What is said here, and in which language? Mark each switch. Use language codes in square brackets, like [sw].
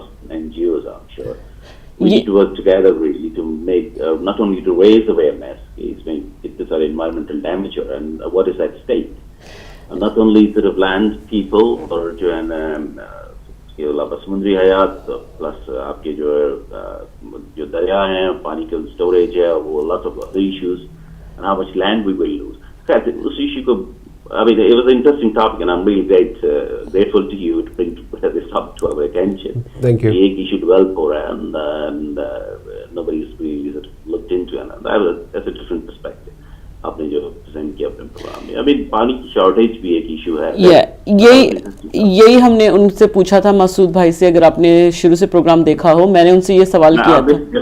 [en] NGOs I'm sure we need to work together really to make not only to raise awareness is when it is our environmental damage and what is at stake, not only sort of land people or [ur] جو ہے اس کے علاوہ سمندری حیات plus آپ کے جو دریا ہیں پانی کا اسٹوریج ہے وہ [en] lots of other issues and how much land we will lose. [ur] اس issue کو [en] I mean, it was an interesting topic, and I'm really grateful to you to bring this up to our attention. Thank you. Ek issue developed for and nobody's really looked into it. That's a different perspective. [ur] آپ نے جو present کیا اپنے programme میں. [en] I mean, [ur] پانی کی shortage بھی ایک ایشو ہے. یہی ہم نے ان سے پوچھا تھا مسعود بھائی سے, اگر آپ نے شروع سے پروگرام دیکھا ہو, میں نے ان سے یہ سوال کیا تھا.